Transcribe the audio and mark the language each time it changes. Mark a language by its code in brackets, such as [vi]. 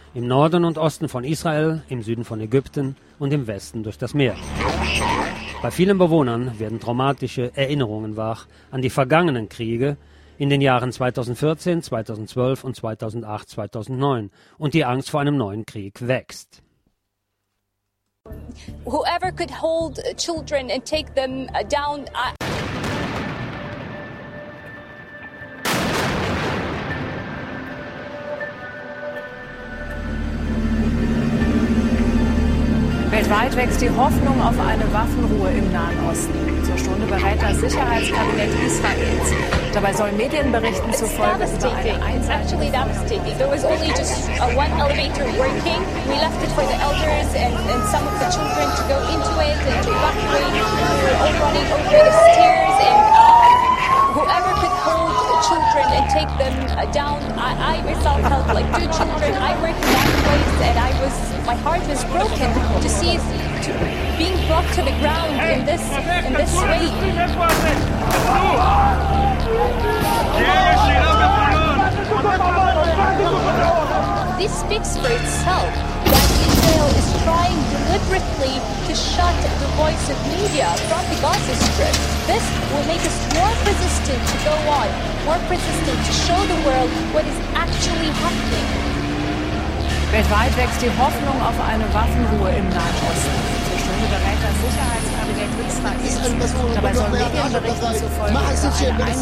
[de] Im Norden und Osten von Israel, im Süden von Ägypten und im Westen durch das Meer. Bei vielen Bewohnern werden traumatische Erinnerungen wach an die vergangenen Kriege in den Jahren 2014, 2012 und 2008, 2009. Und die Angst vor einem neuen Krieg wächst. [en] Whoever could hold children and take them down. [de] Weltweit wächst die Hoffnung auf eine Waffenruhe im Nahen Osten. Zur Stunde berät das Sicherheitskabinett Israels. Dabei soll Medienberichten zufolge über eine einseitige Feuerwehr. [en] There was only just one elevator working. We left it for the elders and some of the children to go into it and to evacuate. We were all running over the stairs and whoever could hold the children and take them down. I myself held like two children. I worked in that place and I was... My heart is broken to see it being brought to the ground in this way. This speaks for itself that Israel is trying deliberately to shut the voice of media from the Gaza Strip. This will make us more persistent to go on, more persistent to show the world what is actually happening. [de] Weltweit wächst die Hoffnung auf eine Waffenruhe im Nahen Osten. Zur Stunde berät das Sicherheitskabinett Israel. Dabei sollen Medienberichten zufolge über eine einseitige